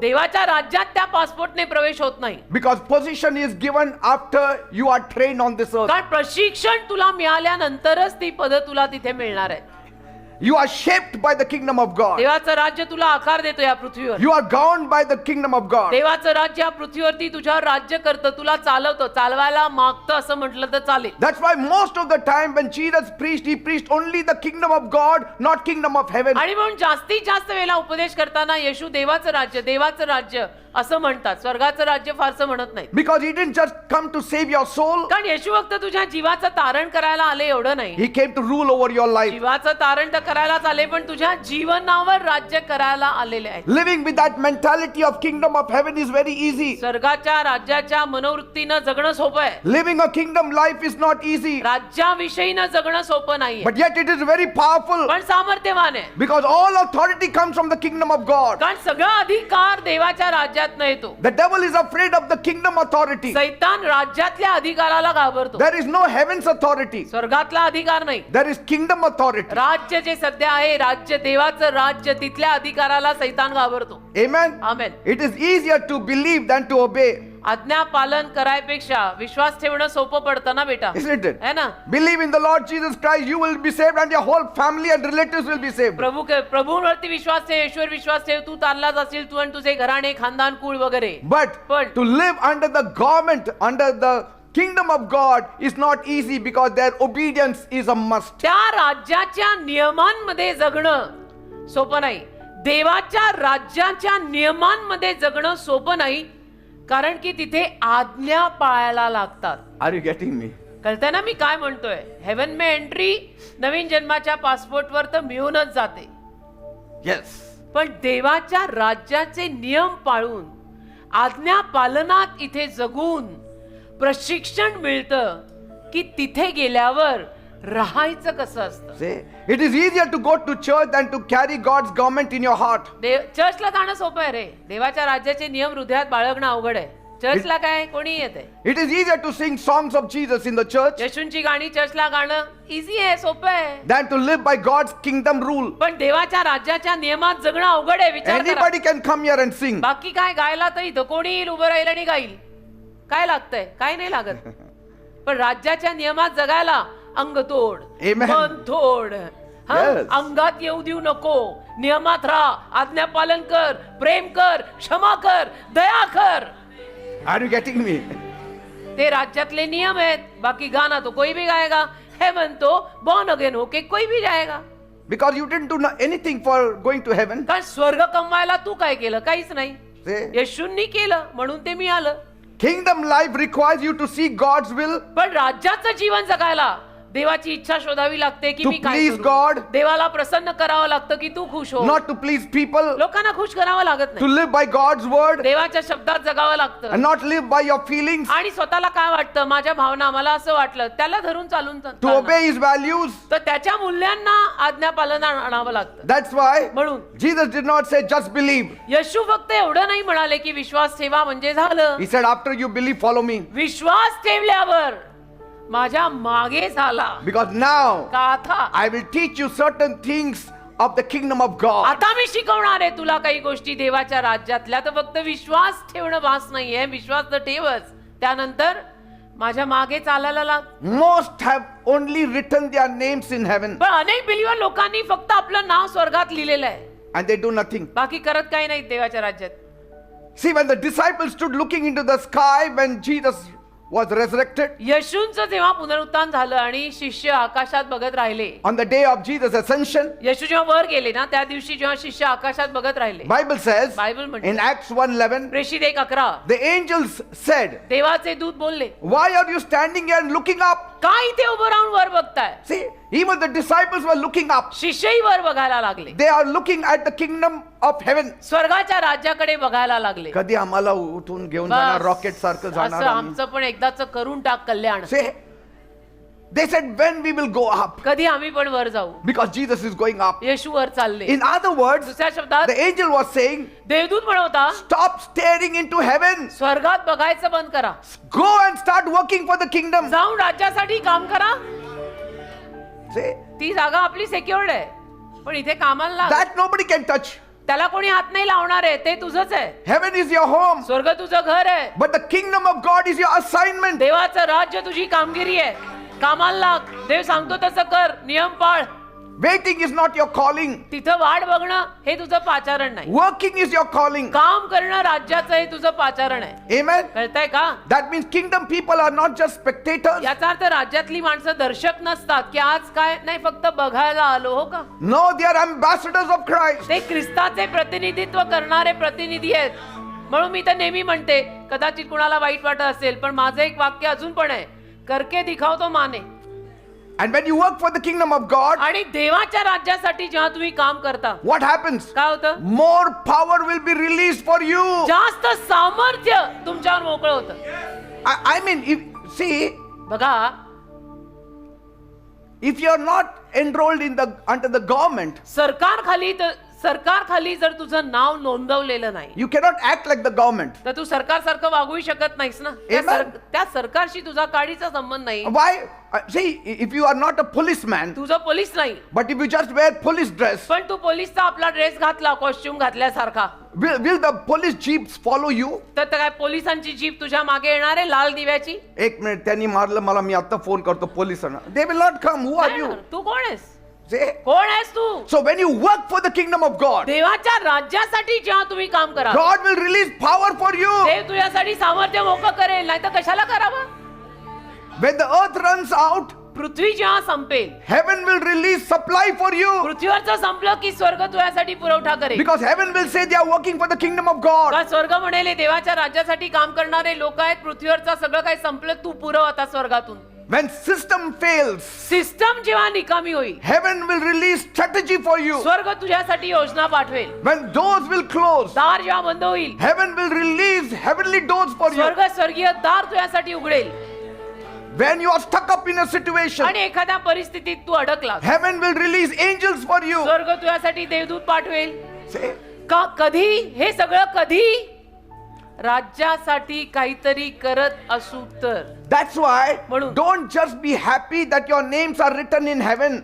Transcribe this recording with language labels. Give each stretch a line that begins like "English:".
Marathi: देवाच्या राज्यात त्या पासपोर्टने प्रवेश होत नाही.
English: because position is given after you are trained on this earth.
Marathi: कारण प्रशिक्षण तुला मिळाल्यानंतरच ती पद तुला तिथे मिळणार आहे.
English: You are shaped by the kingdom of God.
Marathi: देवाचं राज्य तुला आकार देतो या पृथ्वीवर.
English: You are governed by the kingdom of God.
Marathi: देवाचं राज्य या पृथ्वीवरती तुझ्यावर राज्य करतं, तुला चालवतं, चालवायला मागतं असं म्हटलं तर चालेल.
English: That's why most of the time when Jesus preached, he preached only the kingdom of God, not kingdom of heaven.
Marathi: आणि म्हणून जास्तीत जास्त वेळेला उपदेश करताना येशू देवाचं राज्य असं म्हणतात, स्वर्गाचं राज्य फारसं म्हणत नाही.
English: Because he didn't just come to save your soul,
Marathi: कारण येशू फक्त तुझ्या जीवाचं तारण करायला आले एवढं नाही.
English: he came to rule over your life.
Marathi: जीवाचं तारण तर करायलाच आले, पण तुझ्या जीवनावर राज्य करायला आलेले आहे.
English: Living with that mentality of kingdom of heaven is very easy.
Marathi: स्वर्गाच्या राज्याच्या मनोवृत्तीनं जगणं सोपं आहे.
English: Living a kingdom life is not easy.
Marathi: राज्याविषयीनं जगणं सोपं नाहीये,
English: But yet it is very powerful,
Marathi: पण सामर्थ्यवान आहे.
English: because all authority comes from the kingdom of God.
Marathi: कारण सगळा अधिकार देवाच्या राज्यात येतो.
English: The devil is afraid of the kingdom authority.
Marathi: सैतान राज्यातल्या अधिकाराला घाबरतो.
English: There is no heaven's authority.
Marathi: स्वर्गातला अधिकार नाही.
English: There is kingdom authority.
Marathi: राज्य जे सध्या आहे, राज्य देवाचं राज्य, तिथल्या अधिकाराला सैतान घाबरतो.
English: Amen.
Marathi: Amen.
English: It is easier to believe than to obey.
Marathi: आज्ञा पालन करायपेक्षा विश्वास ठेवणं सोपं पडतं ना बेटा,
English: Isn't it?
Hindi: है ना?
English: Believe in the Lord Jesus Christ, you will be saved, and your whole family and relatives will be saved.
Marathi: प्रभूवरती विश्वास ठेव, ईश्वर विश्वास ठेव, तू तारला जाशील, तू आणि तुझे घराणे, खानदान, कुळ वगैरे.
English: But to live under the government, under the kingdom of God is not easy, because their obedience is a must.
Marathi: त्या राज्याच्या नियमांमध्ये जगणं सोपं नाही. देवाच्या राज्याच्या नियमांमध्ये जगणं सोपं नाही, कारण की तिथे आज्ञा पाळायला लागतात.
English: Are you getting me?
Marathi: कळतंय ना मी काय म्हणतोय?
Hindi: हेवन में एंट्री
Marathi: नवीन जन्माच्या पासपोर्टवर तर मिळूनच जाते,
English: Yes.
Marathi: पण देवाच्या राज्याचे नियम पाळून आज्ञा पालनात इथे जगून प्रशिक्षण मिळतं की तिथे गेल्यावर राहायचं कसं असतं.
English: Say, it is easier to go to church than to carry God's government in your heart.
Marathi: चर्चला जाणं सोपं आहे रे, देवाच्या राज्याचे नियम हृदयात बाळगणं अवघड आहे. चर्चला काय कोणी येते?
English: It is easier to sing songs of Jesus in the church
Marathi: येशूंची गाणी चर्चला गाणं इझी आहे, सोपं आहे.
English: than to live by God's kingdom rule.
Marathi: पण देवाच्या राज्याच्या नियमात जगणं अवघड आहे. विचार करा.
English: Anybody can come here and sing.
Marathi: बाकी काय गायला तर इथं कोणी येईल, उभं राहील आणि गाईल. काय लागतंय? काय नाही लागत. पण राज्याच्या नियमात जगायला अंग तोड,
English: Amen.
Marathi: मन तोड,
English: Yes.
Marathi: अंगात येऊ देऊ नको, नियमात राहा, आज्ञा पालन कर, प्रेम कर, क्षमा कर, दया कर.
English: Are you getting me?
Marathi: ते राज्यातले नियम आहेत.
Hindi: बाकी गाना तो कोई भी गाएगा. हेवन तो बॉर्न अगेन होके कोई भी जाएगा.
English: Because you didn't do anything for going to heaven.
Marathi: कारण स्वर्ग कमवायला तू काय केलं? काहीच नाही.
English: See?
Marathi: येशूंनी केलं म्हणून ते मी आलं.
English: Kingdom life requires you to seek God's will,
Marathi: पण राज्याचं जीवन जगायला देवाची इच्छा शोधावी लागते की
English: To
Marathi: मी काय
English: please
Marathi: करू?
English: God.
Marathi: देवाला प्रसन्न करावं लागतं की तू खुश हो.
English: not to please people,
Marathi: लोकांना खुश करावं लागत
English: to
Marathi: नाही.
English: live by God's word
Marathi: देवाच्या शब्दात जगावं लागतं.
English: and not live by your feelings,
Marathi: आणि स्वतःला काय वाटतं, माझ्या भावना, मला असं वाटलं, त्याला धरून चालून
English: to
Marathi: चालणं.
English: obey His values.
Marathi: तर त्याच्या मूल्यांना आज्ञा पालन आणावं लागतं.
English: That's why
Marathi: म्हणून
English: Jesus did not say just believe.
Marathi: येशू फक्त एवढं नाही म्हणाले की विश्वास ठेवा म्हणजे झालं.
English: He said after you believe, follow me.
Marathi: विश्वास ठेवल्यावर माझ्या मागे झाला.
English: Because now
Marathi: का आता
English: I will teach you certain things of the kingdom of God.
Marathi: आता मी शिकवणार आहे तुला काही गोष्टी देवाच्या राज्यातल्या. तर फक्त विश्वास ठेवणं भास नाहीये, विश्वास तर ठेवच, त्यानंतर माझ्या मागे चालायला लाग.
English: Most have only written their names in heaven
Marathi: पण अनेक बिलीवर लोकांनी फक्त आपलं नाव स्वर्गात लिहिलेलं आहे,
English: and they do nothing.
Marathi: बाकी करत काही नाही देवाच्या राज्यात.
English: See, when the disciples stood looking into the sky when Jesus was resurrected,
Marathi: येशूंचं जेव्हा पुनरुत्थान झालं आणि शिष्य आकाशात बघत राहिले,
English: on the day of Jesus' ascension,
Marathi: येशू जेव्हा वर गेले ना, त्या दिवशी जेव्हा शिष्य आकाशात बघत राहिले,
English: Bible says
Marathi: बायबल म्हणते,
English: in Acts 1:11,
Marathi: प्रेषित 1:11,
English: the angels said,
Marathi: देवाचे दूत बोलले,
English: why are you standing here and looking up?
Marathi: का इथे उभं राहून वर बघताय?
English: See, even the disciples were looking up.
Marathi: शिष्यही वर बघायला लागले,
English: They are looking at the kingdom of heaven.
Marathi: स्वर्गाच्या राज्याकडे बघायला लागले. कधी आम्हाला उठून घेऊन जाणार, रॉकेट सारखं असं जाणार आम्ही. आमचं पण एकदाच करून टाक कल्याण.
English: Say, they said when we will go up,
Marathi: कधी आम्ही पण वर जाऊ.
English: because Jesus is going up.
Marathi: येशू वर चालले.
English: In other words,
Marathi: दुसऱ्या शब्दात
English: the angel was saying,
Marathi: देवदूत म्हणवता,
English: stop staring into heaven.
Marathi: स्वर्गात बघायचं बंद करा,
English: Go and start working for the kingdom.
Marathi: जाऊन राज्यासाठी काम करा.
English: See,
Marathi: ती जागा आपली सेक्युअर्ड आहे, पण इथे कामाला लाग.
English: that nobody can touch.
Marathi: त्याला कोणी हात नाही लावणार आहे, ते तुझंच आहे.
English: Heaven is your home,
Marathi: स्वर्ग तुझं घर आहे,
English: but the kingdom of God is your assignment.
Marathi: देवाचं राज्य तुझी कामगिरी आहे. कामाला लाग, देव सांगतो तसं कर, नियम पाळ.
English: Waiting is not your calling.
Marathi: तिथं वाट बघणं हे तुझं पाचारण नाही.
English: Working is your calling.
Marathi: काम करणं राज्याचं हे तुझं पाचारण आहे.
English: Amen.
Marathi: कळतंय का?
English: That means kingdom people are not just spectators.
Marathi: याचा अर्थ राज्यातली माणसं दर्शक नसतात की आज काय नाही, फक्त बघायला आलो, हो का?
English: No, they are ambassadors of Christ.
Marathi: ते ख्रिस्ताचे प्रतिनिधित्व करणारे प्रतिनिधी आहेत. म्हणून मी तर नेहमी म्हणते, कदाचित कुणाला वाईट वाटत असेल, पण माझं एक वाक्य अजून पण आहे,
Hindi: करके दिखाओ तो माने.
English: And when you work for the kingdom of God,
Marathi: आणि देवाच्या राज्यासाठी जेव्हा तुम्ही काम करता,
English: what happens?
Marathi: काय होतं?
English: More power will be released for you.
Marathi: जास्त सामर्थ्य तुमच्यावर मोकळं होतं.
English: I mean, see,
Marathi: बघा,
English: if you are not enrolled under the government,
Marathi: सरकार खाली जर तुझं नाव नोंदवलेलं नाही,
English: you cannot act like the government.
Marathi: तर तू सरकार सारखं वागू शकत नाहीस ना.
English: Amen.
Marathi: त्या सरकारशी तुझा काडीचा संबंध नाही.
English: Why? See, if you are not a policeman,
Marathi: तुझं पोलीस नाही,
English: but if you just wear police dress,
Marathi: पण तू पोलीसचा आपला ड्रेस घातला, costume घातल्यासारखा,
English: will the police jeeps follow you?
Marathi: तर काय पोलिसांची जीप तुझ्या मागे येणार आहे लाल दिव्याची? एक मिनिट, त्यांनी मारलं मला, मी आता फोन करतो पोलिसांना.
English: They will not come. Who are you?
Marathi: तू कोण आहेस?
English: See?
Marathi: कोण आहेस तू?
English: So when you work for the kingdom of God,
Marathi: देवाच्या राज्यासाठी जेव्हा तुम्ही काम करा,
English: God will release power for you.
Marathi: देव तुझ्यासाठी सामर्थ्य मोकळं करेल, नाही तर कशाला करावं?
English: When the earth runs out,
Marathi: पृथ्वी जेव्हा संपेल,
English: heaven will release supply for you.
Marathi: पृथ्वीवरचं संपलं की स्वर्ग तुझ्यासाठी पुरवठा करेल.
English: Because heaven will say they are working for the kingdom of God.
Marathi: का स्वर्ग म्हणेल देवाच्या राज्यासाठी काम करणारे लोक आहेत, पृथ्वीवरचं सगळं काही संपलं, तू पुरव आता स्वर्गातून.
English: When system fails,
Marathi: सिस्टम जेव्हा निकामी होईल,
English: heaven will release strategy for you.
Marathi: स्वर्ग तुझ्यासाठी योजना पाठवेल.
English: When doors will close,
Marathi: दार जेव्हा बंद होईल,
English: heaven will release heavenly doors for you.
Marathi: स्वर्ग स्वर्गीय दार तुझ्यासाठी उघडेल.
English: When you are stuck up in a situation,
Marathi: आणि एखाद्या परिस्थितीत तू अडकलास,
English: heaven will release angels for you.
Marathi: स्वर्ग तुझ्यासाठी देवदूत पाठवेल.
English: Say,
Marathi: का कधी हे सगळं कधी? राज्यासाठी काहीतरी करत असू तर.
English: That's why
Marathi: म्हणून.
English: don't just be happy that your names are written in heaven.